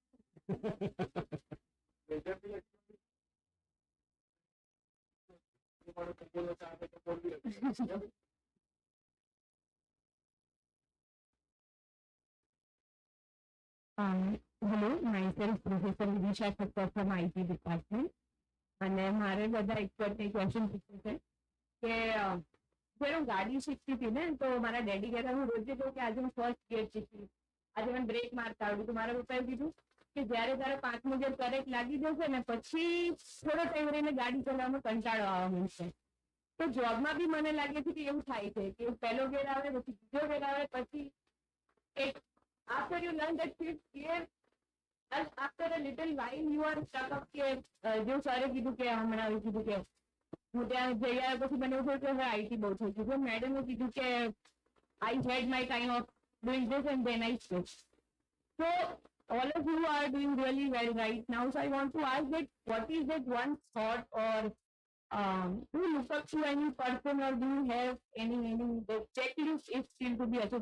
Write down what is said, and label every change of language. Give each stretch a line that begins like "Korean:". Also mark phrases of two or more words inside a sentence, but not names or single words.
English: Hello, myself Professor Vidisha Thakkar from IT department.
Gujarati: અને મારે બધા એક્સપર્ટને ક્વેશ્ચન પૂછવું છે કે જ્યારે હું ગાડી શીખતી હતી ને, તો મારા ડેડી કહેતા, હું રોજે કહું કે આજે હું
English: first gear
Gujarati: શીખી, આજે મને બ્રેક મારતા આવડ્યું તો મારા પપ્પાએ કીધું કે જ્યારે તારે 5 મુજબ કરેક્ટ લાગી જશે ને પછી થોડો ટાઈમ રહીને ગાડી ચલાવવામાં કંટાળો આવવા માંડશે. તો જોબમાં બી મને લાગે છે કે એવું થાય છે કે પહેલો ગેર આવે પછી બીજો ગેર આવે પછી એક
English: after you learn that fifth gear and after a little while you are stuck up
Gujarati: કે જો સરે કીધું કે હમણાં કીધું કે હું ત્યાં જઈ આવ્યા પછી મને એવું થયું કે હવે આઈટી બહુ થઈ ગયું. મેડમે કીધું કે
English: I had my time of doing this and then I switched. So all of you are doing really well right now. So I want to ask that what is that one thought or do you look up to any person or do you have any the checklist is still to be assessed?